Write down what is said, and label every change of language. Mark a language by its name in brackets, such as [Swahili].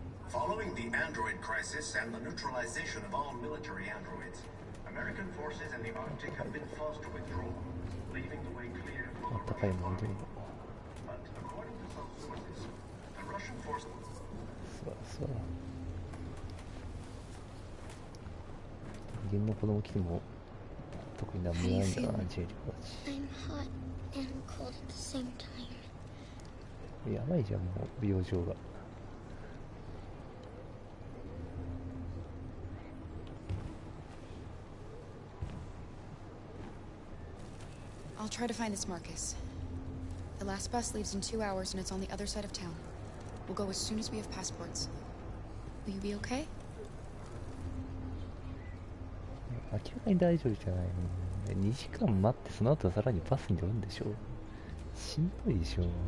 [English] Following the android crisis and the neutralization of all military androids, American forces in the Arctic have been forced to withdraw, leaving the way clear for the Russian army. But according to some sources, the Russian forces... [Japanese] 人間の子供来ても特に何もないんだな、ジェリコたち。 [English] I'm hot and cold at the same time. [Japanese] やばいじゃん、もう病状が。 [English] I'll try to find this Marcus. The last bus leaves in 2 hours and it's on the other side of town. We'll go as soon as we have passports. Will you be okay? [Japanese] 明らかに大丈夫じゃないの。2時間待ってその後はさらにバスに乗るんでしょ。しんどいでしょ。